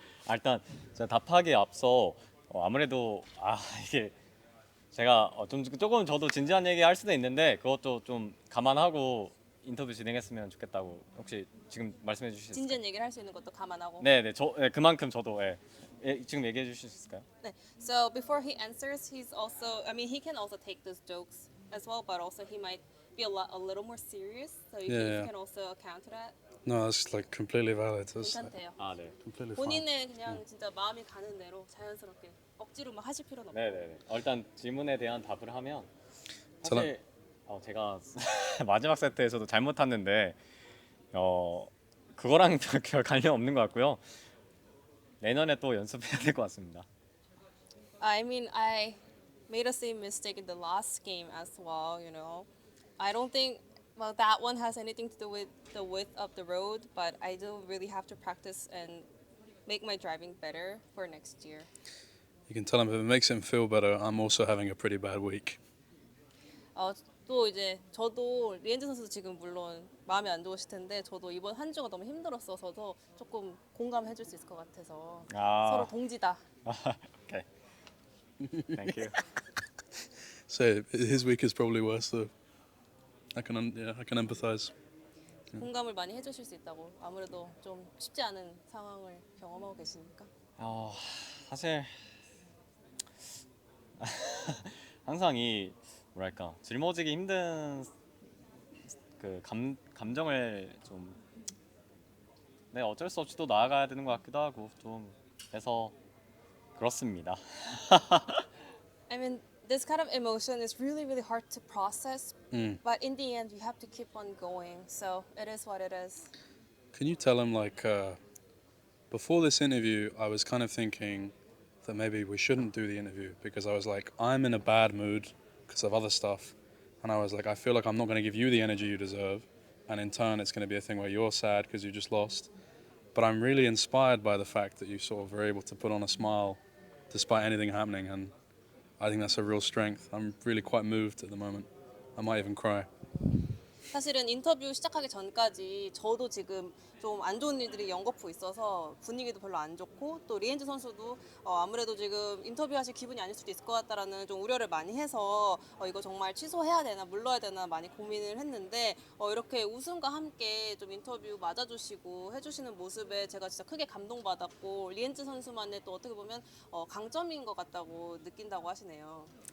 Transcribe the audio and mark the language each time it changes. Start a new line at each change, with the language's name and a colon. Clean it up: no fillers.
Korean: 일단 제가 답하기에 앞서 아무래도 이게 제가 조금 저도 진지한 얘기 할 수도 있는데 그것도 좀 감안하고 인터뷰 진행했으면 좋겠다고 혹시 지금 말씀해 주실 수 있을까요? 진지한 얘기를 할 수 있는 것도 감안하고. 네, 그만큼 저도 지금 얘기해 주실 수 있을까요? 네.
English: So before he answers, he can also take those jokes as well, but also he might be a little more serious. So you Yeah. can also account to that. No, that's like completely valid. That's
Korean: 괜찮대요. 네.
English: completely fine.
Korean: 본인의 그냥 진짜 마음이 가는 대로 자연스럽게 억지로 막 하실 필요는 없고. 네. 일단 질문에 대한 답을 하면 저는- 사실 제가 마지막 세트에서도 잘못 탔는데 그거랑 별 관련 없는 것 같고요. 내년에 또 연습해야 될 것 같습니다.
English: I mean, I made a same mistake in the last game as well, you know. I don't think that one has anything to do with the width of the road, but I do really have to practice and make my driving better for next year. You can tell him if it makes him feel better. I'm also having a pretty bad week.
Korean: 또 이제 저도 리엔즈 선수도 지금 물론 마음이 안 좋으실 텐데 저도 이번 한 주가 너무 힘들었어서도 조금 공감해 줄 수 있을 것 같아서 서로 동지다.
English: Okay. Thank you. So his week is probably worse though. I can empathize.
Korean: 공감을 많이 해주실 수 있다고 아무래도 좀 쉽지 않은 상황을 경험하고 계시니까. 사실 항상 이 뭐랄까 짊어지기 힘든 그 감정을 좀 어쩔 수 없이 또 나아가야 되는 것 같기도 하고 좀 해서 그렇습니다.
English: I mean, this kind of emotion is really, really hard to process, but in the end, you have to keep on going. So it is what it is. Can you tell him like before this interview, I was kind of thinking that maybe we shouldn't do the interview because I was like, I'm in a bad mood because of other stuff, and I was like, I feel like I'm not going to give you the energy you deserve, and in turn, it's going to be a thing where you're sad because you just lost. But I'm really inspired by the fact that you sort of were able to put on a smile despite anything happening, and I think that's a real strength. I'm really quite moved at the moment. I might even cry.
Korean: 사실은 인터뷰 시작하기 전까지 저도 지금 좀 안 좋은 일들이 연거푸 있어서 분위기도 별로 안 좋고 또 리엔즈 선수도 아무래도 지금 인터뷰하실 기분이 아닐 수도 있을 것 같다라는 좀 우려를 많이 해서 이거 정말 취소해야 되나 물러야 되나 많이 고민을 했는데 이렇게 웃음과 함께 좀 인터뷰 맞아주시고 해주시는 모습에 제가 진짜 크게 감동받았고 리엔즈 선수만의 또 어떻게 보면 강점인 것 같다고 느낀다고 하시네요.